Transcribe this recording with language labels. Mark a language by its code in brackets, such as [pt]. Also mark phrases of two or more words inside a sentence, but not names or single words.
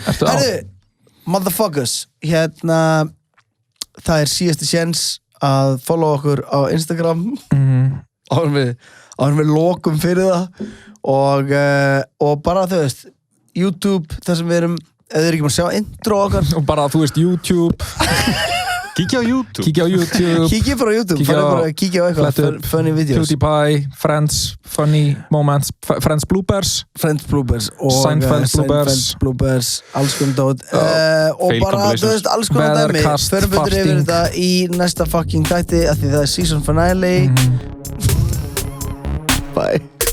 [is] Herri, [en] motherfuckers [is] hérna það er síðasti séns að follow okkur á Instagram áður við lokum fyrir það og bara þú veist YouTube þar sem við erum eða þið er ekki maður að sjá intro okkar og bara þú veist YouTube Kíkja á YouTube Kíkja bara á YouTube Kíkja á eitthvað [en] funny videos [is] PewDiePie, Friends, [en] funny moments Friends bloopers [is] og [en] Seinfeld bloopers [is] alls konar dót og bara, þú veist, alls konar dæmi förum betur yfir þetta í næsta [en] fucking þætti [is] af því það er [en] season finale [is] Bye